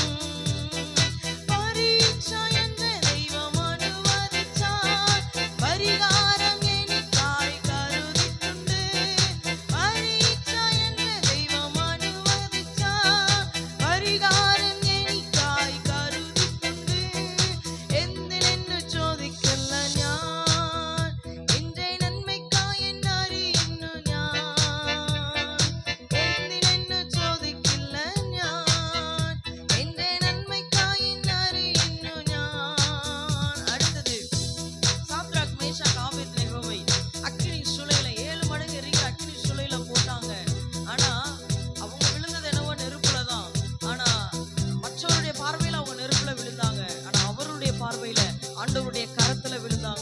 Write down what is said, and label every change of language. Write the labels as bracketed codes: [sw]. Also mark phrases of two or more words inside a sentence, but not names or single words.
[ta] பரீட்சை என்ற தெய்வம் அனுமதித்தார், பரிகாரம் எனக்காய் கருதித்துண்டு. பரீட்சை என்ற தெய்வம் அனுமதித்தார், பரிகாரம் எனக்காய் கருதித்துண்டு. [ml] എന്തിനെന്നു ചോദിക്കല്ല ഞാൻ, എന്റെ നന്മയ്ക്കായി എന്നറിയുന്നു ഞാൻ. എന്തിനെന്നു ചോദിക്കില്ല ഞാൻ, എന്റെ നന്മയ്ക്കായി എന്നറിയുന്നു ഞാൻ. അടുത്തത്, [ta] சாத்ராக் மேஷாக் ஆபேத்நேகோவை அக்கினி சூளையில 7 மடங்கு எரிகிற அக்கினி சூளையில போட்டாங்க. ஆனா அவங்க விழுந்தது என்னவோ நெருப்புல தான். ஆனா மற்றவருடைய பார்வையில அவங்க நெருப்புல விழுந்தாங்க. ஆனா அவருடைய பார்வையில ஆண்டவருடைய கரத்துல விழுந்தாங்க.